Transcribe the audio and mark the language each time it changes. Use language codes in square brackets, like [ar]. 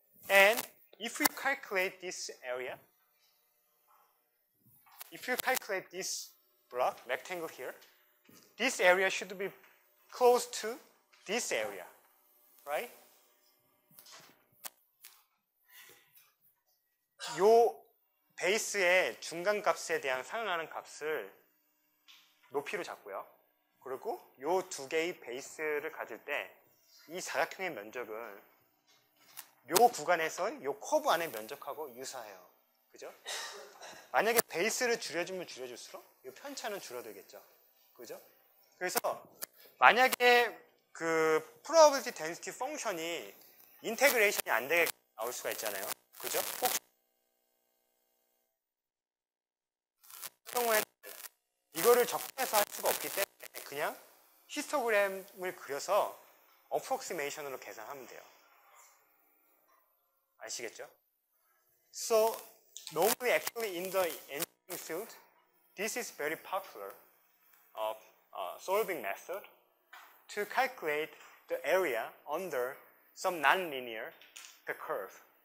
[en] And if we calculate this area, if you calculate this block, rectangle here, this area should be close to this area, right? [ko] 요 베이스의 중간값에 대한 상응하는 값을 높이로 잡고요. 그리고 요 두 개의 베이스를 가질 때 이 사각형의 면적은 요 구간에서 요 커브 안의 면적하고 유사해요. 그죠? 만약에 베이스를 줄여주면 줄여줄수록 이 편차는 줄어들겠죠. 그죠? 그래서 만약에 그 [en] probability density [ko] 펑션이 인테그레이션이 안 되게 나올 수가 있잖아요. 그죠? 경우에는 이거를 적분해서 할 수가 없기 때문에 그냥 히스토그램을 그려서 어프록시메이션으로 계산하면 돼요. 아시겠죠? [en] So normally actually in the engineering field, this is very popular solving method to calculate the area under some nonlinear curve.